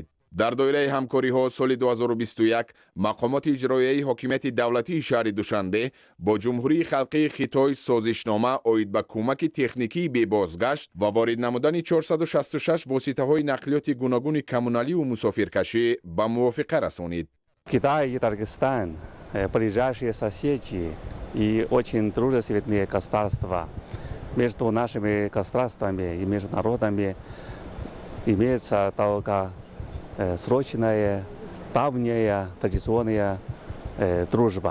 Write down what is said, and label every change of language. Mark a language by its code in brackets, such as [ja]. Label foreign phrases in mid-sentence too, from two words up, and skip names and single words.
[tg] дар доираи ҳамкориҳо соли 2021 мақомоти иҷроияи ҳокимияти давлатии шаҳри Душанбе бо Ҷумҳурии Халқии Хитой созишнома оид ба кӯмаки техникии бебозгашт ва ворид намудани 466 воситаҳои нақлиёти гуногуни коммуналиву мусофиркашӣ ба мувофиқа расонид. [ru] Китай и Кыргызстан ближайшие соседи и очень дружественные государства. Между нашими государствами и между народами имеется только срочная, давняя, традиционная дружба.